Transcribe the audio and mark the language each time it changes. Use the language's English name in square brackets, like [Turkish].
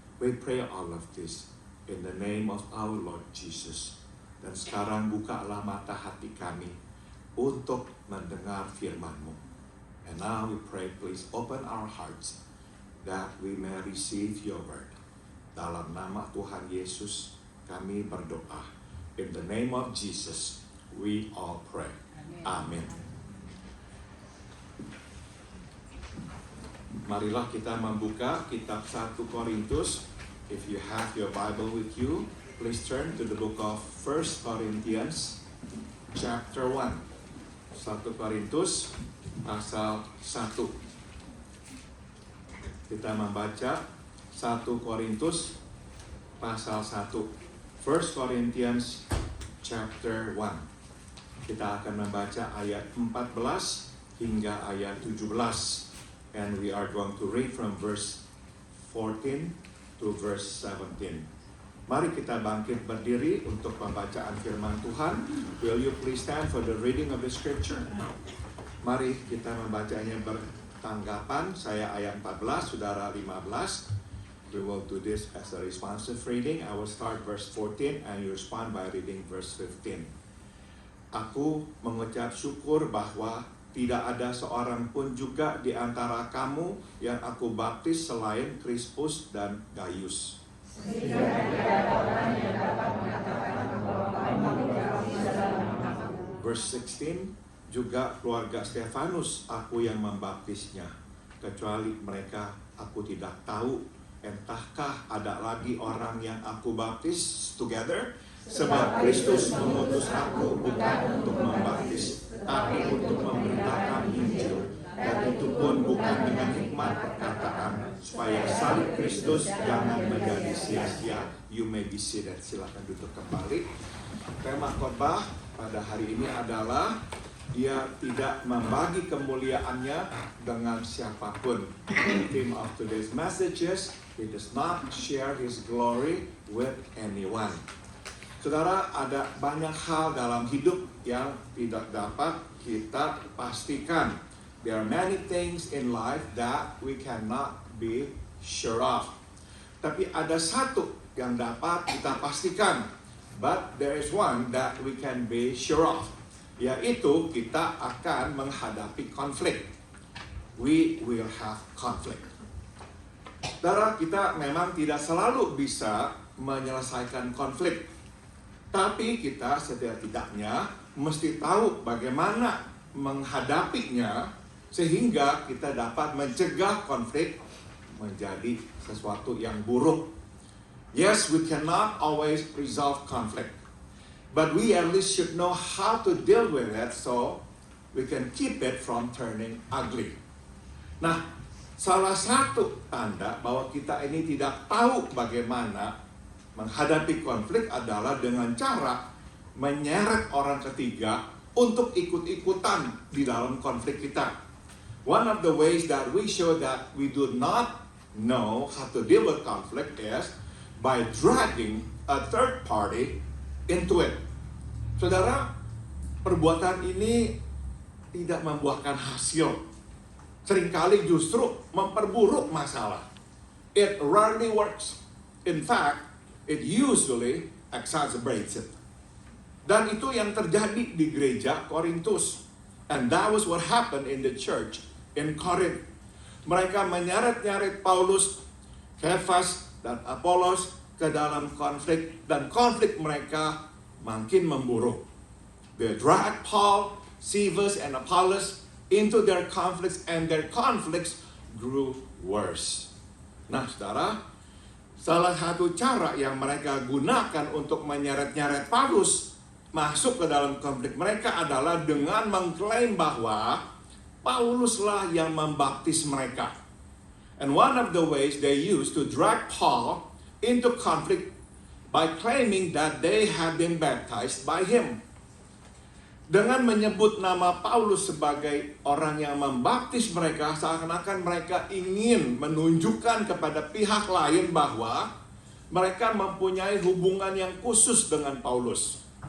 [English] We pray all of this in the name of our Lord Jesus. [Indonesian] Dan sekarang bukalah mata hati kami untuk mendengar firman-Mu. [English] And now we pray, please open our hearts that we may receive your word. [Indonesian] Dalam nama Tuhan Yesus kami berdoa. [English] In the name of Jesus we all pray. Amen. [Indonesian] Marilah kita membuka kitab 1 Korintus. [English] If you have your Bible with you, please turn to the book of 1 Corinthians chapter 1. 1 [Indonesian] 1 Korintus pasal 1. Kita membaca 1 Korintus pasal 1. [English] 1 Corinthians chapter 1. [Indonesian] Kita akan membaca ayat 14 hingga ayat 17. [English] And we are going to read from verse 14 to verse 17. [Indonesian] Mari kita bangkit berdiri untuk pembacaan firman Tuhan. [English] Will you please stand for the reading of the scripture? [Indonesian] Mari kita membacanya bertanggapan. Saya ayat 14, saudara 15. [English] We will do this as a responsive reading. I will start verse 14 and you respond by reading verse 15. [Indonesian] Aku mengucap syukur bahwa tidak ada seorang pun juga di antara kamu yang aku baptis selain Krispus dan Gaius. [English] Verse 16, [Indonesian] juga keluarga Stefanus aku yang membaptisnya, kecuali mereka aku tidak tahu. Entahkah ada lagi orang yang aku baptis [English] together? [Indonesian] Sebab Kristus mengutus aku bukan untuk membaptis, tapi untuk memberitakan Injil. Dan itu pun bukan dengan hikmat perkataan, supaya salib Kristus jangan menjadi sia-sia. [English] You may be seated. [Indonesian] Silakan duduk kembali. Tema khotbah pada hari ini adalah dia tidak membagi kemuliaannya dengan siapapun. [English] The theme of today's message is he does not share his glory with anyone. [Indonesian] Saudara, ada banyak hal dalam hidup yang tidak dapat kita pastikan. [English] There are many things in life that we cannot be sure of. [Indonesian] Tapi ada satu yang dapat kita pastikan. [English] But there is one that we can be sure of. [Indonesian] Yaitu kita akan menghadapi konflik. [English] We will have conflict. [Indonesian] Saudara, kita memang tidak selalu bisa menyelesaikan konflik. Tapi kita setidak-tidaknya mesti tahu bagaimana menghadapinya sehingga kita dapat mencegah konflik menjadi sesuatu yang buruk. [English] Yes, we cannot always resolve conflict, but we at least should know how to deal with it so we can keep it from turning ugly. [Indonesian] Nah, salah satu tanda bahwa kita ini tidak tahu bagaimana menghadapi konflik adalah dengan cara menyeret orang ketiga untuk ikut-ikutan di dalam konflik kita. [English] One of the ways that we show that we do not know how to deal with conflict is by dragging a third party into it. [Indonesian] Saudara, perbuatan ini tidak membuahkan hasil. Seringkali justru memperburuk masalah. [English] It rarely works. In fact, it usually exacerbates it. [Indonesian] Dan itu yang terjadi di gereja Korintus. [English] And that was what happened in the church in Corinth. [Indonesian] Mereka menyeret-nyeret Paulus, Kefas, dan Apolos ke dalam konflik. Dan konflik mereka makin memburuk. [English] They drag Paul, Cephas, and Apollos into their conflicts. And their conflicts grew worse. [Indonesian] Nah, saudara, salah satu cara yang mereka gunakan untuk menyeret-nyeret Paulus masuk ke dalam konflik mereka adalah dengan mengklaim bahwa Pauluslah yang membaptis mereka. [English] And one of the ways they used to drag Paul into conflict by claiming that they had been baptized by him. [Indonesian] Dengan menyebut nama Paulus sebagai orang yang membaptis mereka, seakan-akan mereka ingin menunjukkan kepada pihak lain bahwa mereka mempunyai hubungan yang khusus dengan Paulus.